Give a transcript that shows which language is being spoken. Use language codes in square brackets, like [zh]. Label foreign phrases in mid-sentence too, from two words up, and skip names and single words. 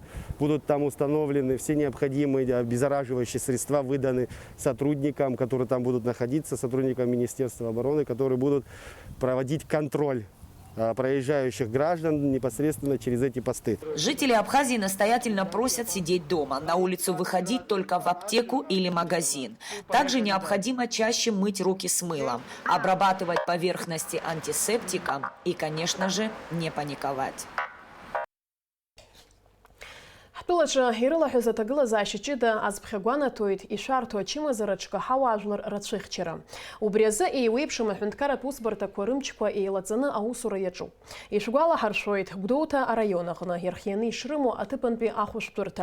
[ru] Будут там установлены все необходимые обеззараживающие средства, выданы сотрудникам, которые там будут находиться, сотрудникам Министерства обороны, которые будут проводить контроль проезжающих граждан непосредственно через эти посты. Жители Абхазии настоятельно просят сидеть дома, на улицу выходить только в аптеку или магазин. Также необходимо чаще мыть руки с мылом, обрабатывать поверхности антисептиком и, конечно же, не паниковать. [ab] Ҳтәылаҿы ирылаҳәаз аҭагылазаашьа ҷыда азԥхьагәанаҭоит ишәарҭоу ачымазараҿы ҳауаажәлар рацәыхьчара. Убри азы еиуеиԥшым аҳәынҭқарратә усбарҭақәа рымчқәа еилаҵаны аусура иаҿуп. Ишәгәалаҳаршәоит Гәдоуҭа араион аҟны ирхианы ишрымоу аҭыԥантәи ахәышәтәырҭа.